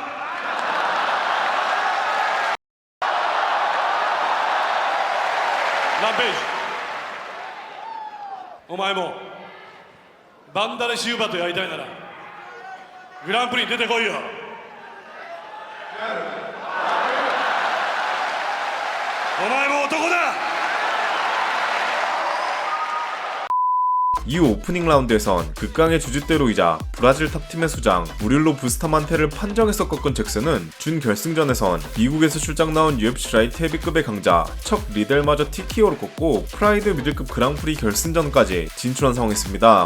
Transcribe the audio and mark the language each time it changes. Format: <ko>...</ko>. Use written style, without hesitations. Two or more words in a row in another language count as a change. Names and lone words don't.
<ja>ランページ、お前もバンダレシウバとやりたいならグランプリに出てこいよ。お前も男だ。</ja> <ko>이후 오프닝 라운드에선 극강의 주짓대로이자 브라질 탑팀의 수장 무릴로 부스타만테를 판정에서 꺾은 잭슨은 준결승전에선 미국에서 출장 나온 UFC 라이트 헤비급의 강자 척 리델마저 TKO를 꺾고 프라이드 미들급 그랑프리 결승전까지 진출한 상황이었습니다.</ko>